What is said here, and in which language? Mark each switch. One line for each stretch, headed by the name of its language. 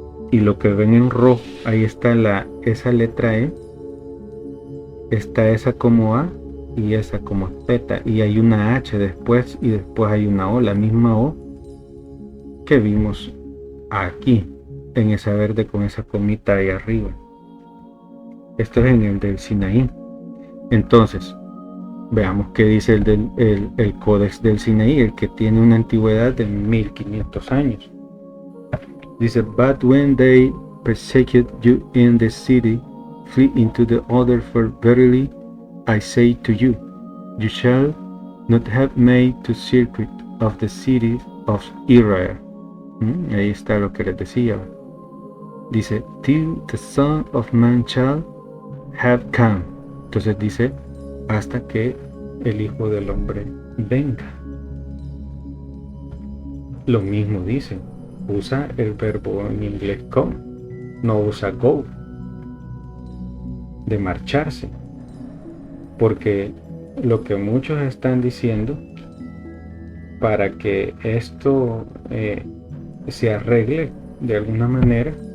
Spanish: Y lo que ven en rojo, ahí está esa letra E, está esa como A y esa como Z, y hay una H después, y después hay una O, la misma O que vimos aquí, en esa verde con esa comita ahí arriba. Esto es en el del Sinaí. Entonces, veamos qué dice el Códex del Sinaí, el que tiene una antigüedad de 1500 años. Dice,
English: but when they persecute you in the city, flee into the other, for verily I say to you, you shall not have made to circuit of the cities of Israel.
Spanish: Ahí está lo que les decía. Dice,
English: till the Son of Man shall have come.
Spanish: Entonces dice, hasta que el Hijo del Hombre venga. Lo mismo dice, usa el verbo en inglés come, no usa go, de marcharse, porque lo que muchos están diciendo, para que esto se arregle de alguna manera,